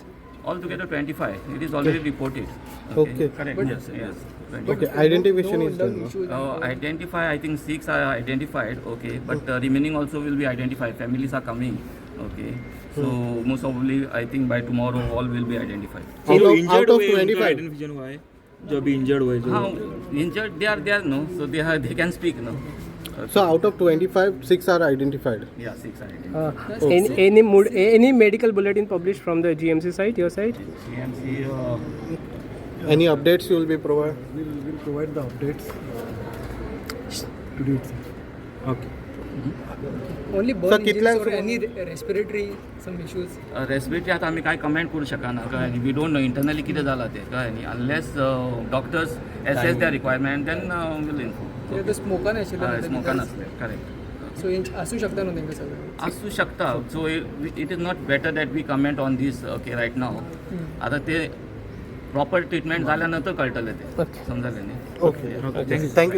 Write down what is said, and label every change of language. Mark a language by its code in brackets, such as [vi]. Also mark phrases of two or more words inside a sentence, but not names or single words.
[en] Altogether 25. It is already reported. Okay. Correct. Yes, yes. 25. Okay, identification No is done. lung no? issues. Identify, I think 6 are identified, okay, but remaining also will be identified. Families are coming, okay. So most probably, I think by tomorrow all will be identified. Out of [hi] इंजर्ड हुए उनका [en] 25. [hi] आइडेंटिफिकेशन हुआ है जो अभी इंजर्ड हुए जो [en] How injured they are no, so they can speak no. So out of 25, 6 are identified. Yeah, 6 are identified. Any medical bulletin published from the GMC site, your site? CMC. Any updates you will be provide? We'll provide the updates today itself. ओके Only Sir, burn [kok] कितल्या [en] injuries or any respiratory some issues. [kok] रेस्पिरेटरी आता आम्ही काय कमेंट करू शकना कळ्ळें न्ही [en] we don't know internally [kok] कितें जालां तें कळ्ळें न्ही [en] unless doctors assess their requirement then will inform [kok] ते स्मोकान आशिल्लें स्मोकान आसलें करेक्ट सो आसूं शकता न्हू तेंकां सगळें. असू शकता [en] so it is not better that we comment on this okay right now [kok] आता ते प्रॉपर ट्रीटमेंट झाल्यानंतर कळटलें ते समजलें न्ही [en] Okay. Thank you.